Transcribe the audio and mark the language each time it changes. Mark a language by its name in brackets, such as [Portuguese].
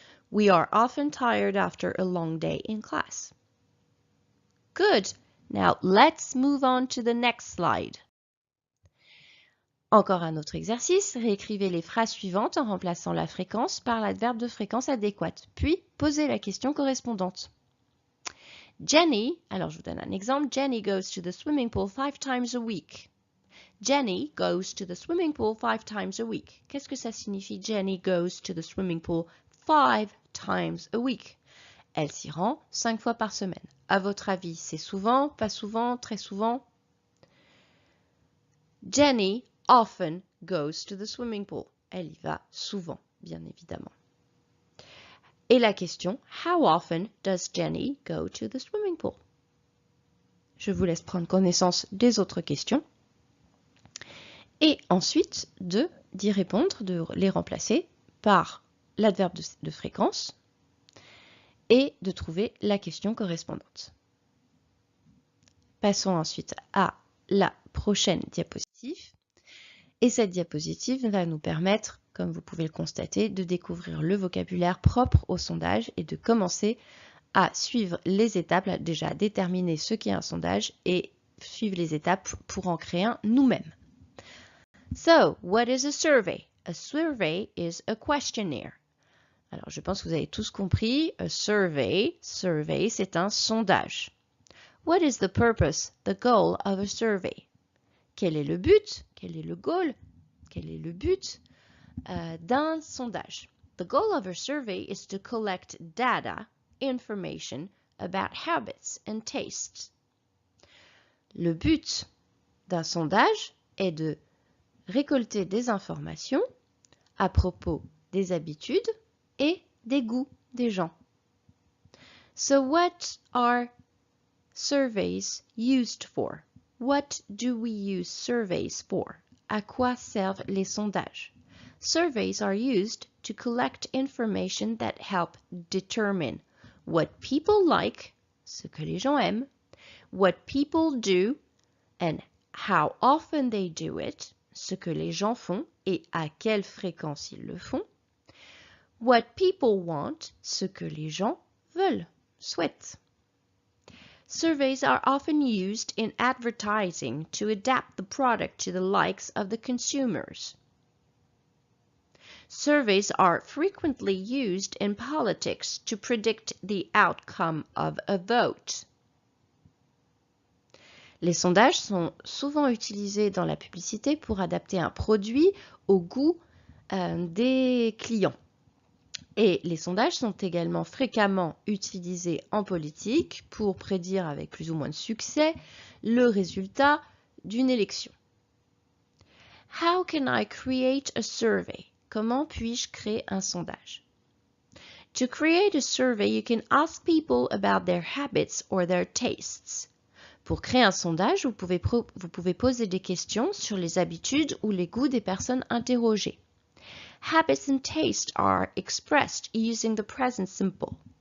[English] We are often tired after a long day in class. Good. Now let's move on to the next slide. [French] Encore un autre exercice, réécrivez les phrases suivantes en remplaçant la fréquence par l'adverbe de fréquence adéquate, puis posez la question correspondante. [English] Jenny, [French] alors je vous donne un exemple, [English] Jenny goes to the swimming pool 5 times a week. Jenny goes to the swimming pool 5 times a week. [French] Qu'est-ce que ça signifie [English] Jenny goes to the swimming pool 5 times a week? [French] Elle s'y rend 5 fois par semaine. À votre avis, c'est souvent, pas souvent, très souvent? [English] Jenny often goes to the swimming pool. [French] Elle y va souvent, bien évidemment. Et la question, [English] how often does Jenny go to the swimming pool? [French] Je vous laisse prendre connaissance des autres questions. Et ensuite, d'y répondre, de les remplacer par l'adverbe de fréquence et de trouver la question correspondante. Passons ensuite à la prochaine diapositive. Et cette diapositive va nous permettre, comme vous pouvez le constater, de découvrir le vocabulaire propre au sondage et de commencer à suivre les étapes, déjà déterminer ce qu'est un sondage et suivre les étapes pour en créer un nous-mêmes. [English] So, what is a survey? A survey is a questionnaire. [French] Alors, je pense que vous avez tous compris. A survey, c'est un sondage. [English] What is the purpose, the goal of a survey? [French] Quel est le but? Quel est le goal? Quel est le but d'un sondage? [English] The goal of a survey is to collect data, information about habits and tastes. [French] Le but d'un sondage est de récolter des informations à propos des habitudes et des goûts des gens. [English] So what are surveys used for? What do we use surveys for? [French] À quoi servent les sondages? [English] Surveys are used to collect information that help determine what people like, [French] ce que les gens aiment, [English] what people do, and how often they do it, [French] ce que les gens font et à quelle fréquence ils le font, [English] what people want, [French] ce que les gens veulent, souhaitent. [English] Surveys are often used in advertising to adapt the product to the likes of the consumers. Surveys are frequently used in politics to predict the outcome of a vote. [French] Les sondages sont souvent utilisés dans la publicité pour adapter un produit au goût des clients. Et les sondages sont également fréquemment utilisés en politique pour prédire avec plus ou moins de succès le résultat d'une élection. [English] How can I create a survey? [French] Comment puis-je créer un sondage? [English] To create a survey, you can ask people about their habits or their tastes. [French] Pour créer un sondage, vous pouvez poser des questions sur les habitudes ou les goûts des personnes interrogées. [English] Habits and tastes are expressed using the present simple.